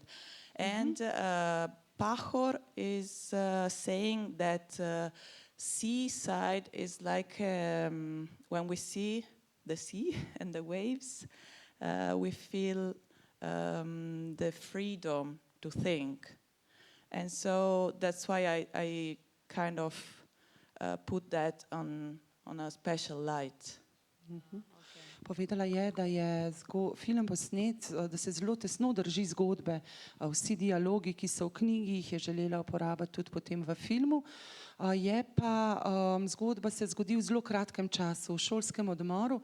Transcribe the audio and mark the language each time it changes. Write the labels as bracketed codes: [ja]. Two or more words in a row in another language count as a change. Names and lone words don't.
[en] And Pajor is saying that seaside is like when we see the sea and the waves, we feel the freedom to think. And so that's why I kind of put that on a special light. [sl] Povedala je, da je film posnet, da se zelo tesno drži zgodbe. Vsi dialogi, ki so v knjigi, jih je želela uporabiti tudi potem v filmu. Je pa zgodba se zgodi v zelo kratkem času, v šolskem odmoru.